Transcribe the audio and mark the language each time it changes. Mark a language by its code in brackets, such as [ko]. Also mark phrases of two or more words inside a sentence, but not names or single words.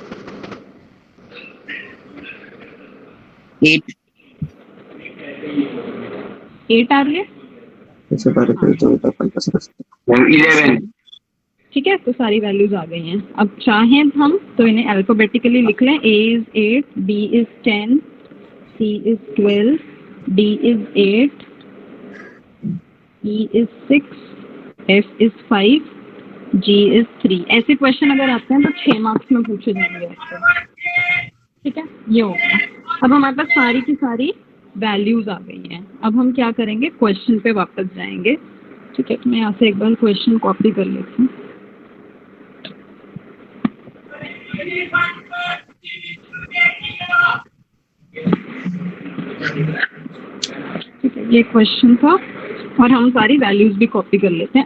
[hi] 8. 8 आ रही है. 11. ठीक है, तो सारी वैल्यूज आ गई हैं. अब चाहें हम तो इन्हें अल्फाबेटिकली लिख लें. [en] A is 8, B is 10, C is 12, D is 8, E is 6, F is 5, G is 3. [hi] ऐसे क्वेश्चन अगर आते हैं तो 6 मार्क्स में पूछे जाएंगे आपसे. ठीक है, ये हो गया. अब हमारे पास सारी की सारी वैल्यूज आ गई हैं. अब हम क्या करेंगे, क्वेश्चन पे वापस जाएंगे. ठीक है, तो मैं यहाँ से एक बार क्वेश्चन कॉपी कर लेती हूँ. ठीक है, ये क्वेश्चन था और हम सारी वैल्यूज भी कॉपी कर लेते हैं.